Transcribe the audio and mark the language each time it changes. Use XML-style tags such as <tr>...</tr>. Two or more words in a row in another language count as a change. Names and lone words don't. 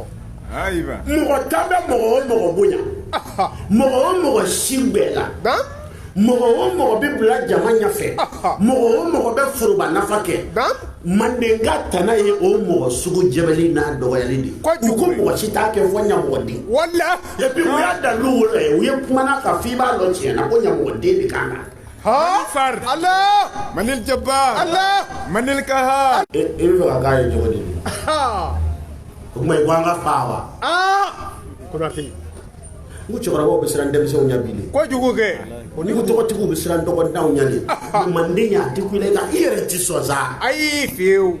<bm>mɔgɔ tan bɛ mɔgɔ o mɔgɔ bonya mɔgɔ o mɔgɔ si bɛɛ la mɔgɔ o mɔgɔ bɛ bila jama ɲɛfɛ mɔgɔ o mɔgɔ bɛ foroba nafa kɛ mandenka tana ye o mɔgɔ sugu jɛbɛli n'a dɔgɔyali de u ko mɔgɔ si t'a kɛ fɔ ɲamɔgɔden</bm> <fr>et puis</fr> <bm>u y'a dalu wolo ye u ye kumana ka f'i b'a dɔn tiɲɛ na ko ɲamɔgɔden de kan ka far Allah manil jabbar Allah manil kaha e bɛ fɛ ka k'a ye cogo di o kuma i ko an ka fa wa Konate n ko cɛkɔrɔbaw bɛ siran denmisɛnw ɲɛ bi de ko jugu kɛ ni ko tɔgɔtigiw bɛ siran dɔgɔdanw ɲɛ de manden y'a di kule ka i yɛrɛ ti sɔn sa ayi fiyewu</bm>